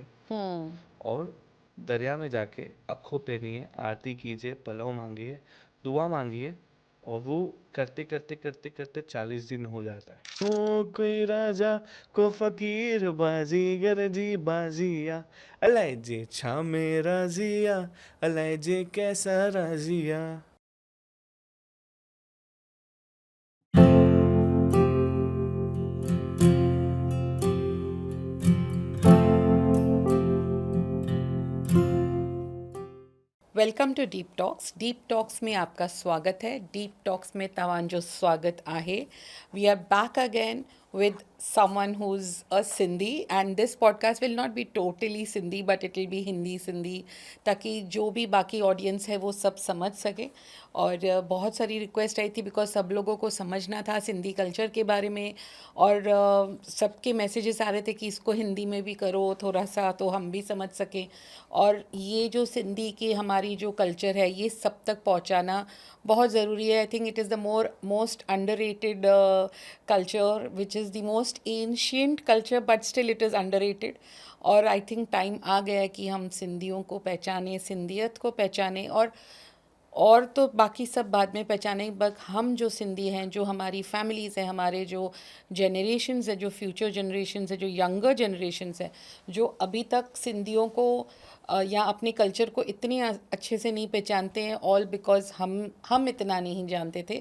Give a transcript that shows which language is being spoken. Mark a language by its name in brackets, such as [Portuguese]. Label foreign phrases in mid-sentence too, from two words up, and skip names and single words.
[Hindi] हम्म। और दरिया में जाके अखो फेरिए, आरती कीजिए, पलव मांगिए, दुआ मांगिए। और वो करते करते करते करते 40 दिन हो जाता है। [Sindhi] ओ कोई राजा को फकीर बाजीगर जी बाजिया, अलाए जे छा में राजिया, अलाए जे कैसा राजिया। [English] welcome to Deep Talks. [Hindi] डीप टॉक्स में आपका स्वागत है। [Sindhi] डीप टॉक्स में तव्हांजो स्वागत आहे। [English] we are back again with someone who's a Sindhi, and this podcast will not be totally Sindhi but it will be Hindi Sindhi, [Hindi] ताकि जो भी बाकी ऑडियंस है वो सब समझ सके। और बहुत सारी रिक्वेस्ट आई थी बिकॉज सब लोगों को समझना था सिंधी कल्चर के बारे में। और सबके मैसेजेस आ रहे थे कि इसको हिंदी में भी करो थोड़ा सा तो हम भी समझ सकें। और ये जो सिंधी की हमारी जो कल्चर है ये सब तक पहुंचाना बहुत ज़रूरी है। [English] I think it is the most underrated culture which is the most ancient culture but still it is underrated. [Hindi] और [English] I think [Hindi] टाइम आ गया है कि हम सिंधियों को पहचाने, सिंधियत को पहचाने। और तो बाकी सब बाद में पहचाने, बट हम जो सिंधी हैं, जो हमारी फैमिलीज़ हैं, हमारे जो जनरेशन्स है, जो [English] future generations [Hindi] है, जो [English] younger generations [Hindi] है, जो अभी तक सिंधियों को या अपने कल्चर को इतने अच्छे से नहीं पहचानते हैं, [English] all because [Hindi] हम इतना नहीं जानते थे।